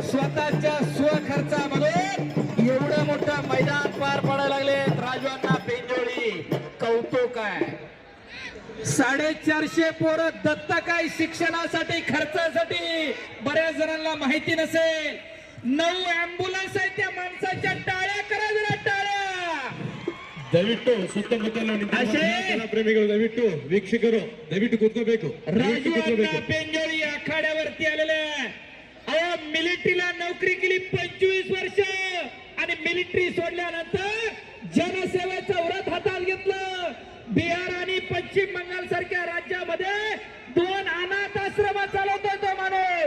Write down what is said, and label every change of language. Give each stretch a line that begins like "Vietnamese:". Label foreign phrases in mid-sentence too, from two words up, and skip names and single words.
Marathi: स्वतःच्या स्वखर्चामधून एवढं मोठं मैदान पार पाडायला लागले राजू अण्णा पेंजोळी. कौतुक आहे. 450 पोरं दत्तक आहे शिक्षणासाठी, खर्चासाठी. बऱ्याच जणांना माहिती नसेल. 9 अँब्युलन्स आहे त्या माणसाच्या. टाळ्या करा जरा, टाळ्या.
Kannada: ದಯವಿಟ್ಟು ಸುತ್ತಮುತ್ತಲ ನಿಂತಿರುವ ಪ್ರೇಮಿಗಳು ದಯವಿಟ್ಟು ವೀಕ್ಷಕರು ದಯವಿಟ್ಟು ಕೂತ್ಕೋಬೇಕು.
Marathi: राजू अण्णा पेंजोळी आखाड्यावरती आलेले. अहो मिलिटरीला नोकरी केली 25 वर्ष आणि मिलिटरी सोडल्यानंतर जनसेवेचं व्रत हातात घेतलं. बिहार आणि पश्चिम बंगाल सारख्या राज्यामध्ये 2 अनाथ आश्रम चालवतोय तो माणूस.